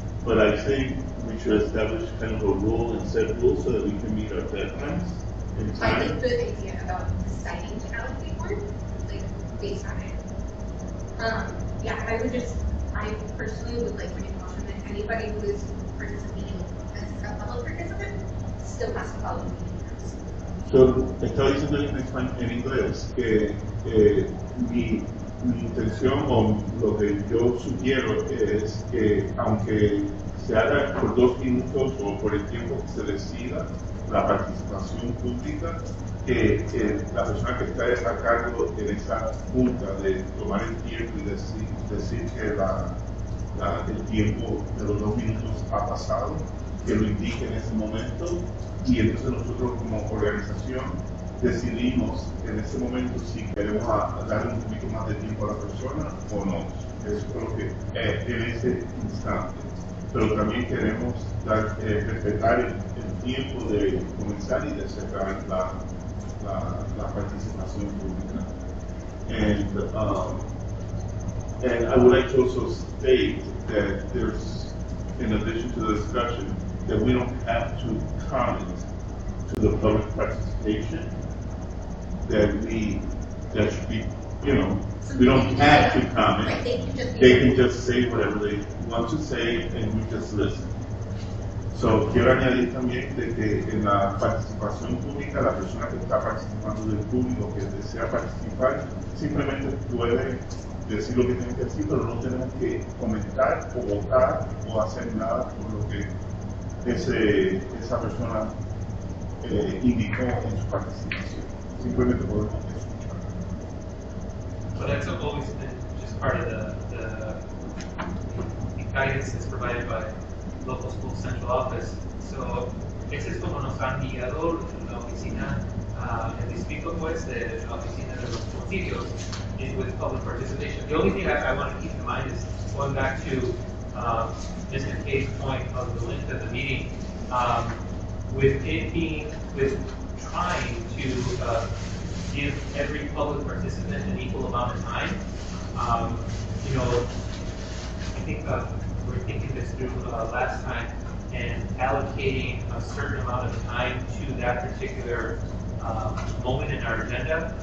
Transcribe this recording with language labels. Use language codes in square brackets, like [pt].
[en] But I think we should establish kind of a rule and set rules so that we can meet our deadlines in I time. like the idea about deciding to allocate more, like, based on it. Yeah, I personally would like to make a motion that anybody who is participating as a public participant still has to follow the meeting rules. [es] So, estaba diciendo en inglés que mi intención o lo que yo sugiero es que aunque se haga por 2 minutos o por el tiempo que se decida la participación pública, que la persona que está a cargo en esa junta de tomar el tiempo y decir que el tiempo de los 2 minutos ha pasado, que lo indique en ese momento, y entonces nosotros como organización decidimos en ese momento si queremos darle un poquito más de tiempo a la persona o no. Eso es lo que en ese instante. Pero también queremos respetar el tiempo de comenzar y de cerrar la participación pública. [en] And I would like to also state that there's, in addition to the discussion, that we don't have to comment to the public participation, that should be, we don't have to comment. Right, They can just say whatever they want to say and we just listen. [es] So, quiero añadir también de que en la participación pública, la persona que está participando del público que desea participar, simplemente puede decir lo que tiene que decir, pero no tenemos que comentar o votar o hacer nada por lo que esa persona indicó en su participación. Simplemente podemos escuchar. [en] So that's always been just part of the guidance that's provided by local school central office. [es] So, ese es como nos han guiado la oficina, el distrito pues, de la oficina de los concilios, [en] with public participation. The only thing I want to keep in mind is going back to Ms. McKay's point of the length of the meeting, with trying to give every public participant an equal amount of time. I think we're thinking this through last time, and allocating a certain amount of time to that particular moment in our agenda.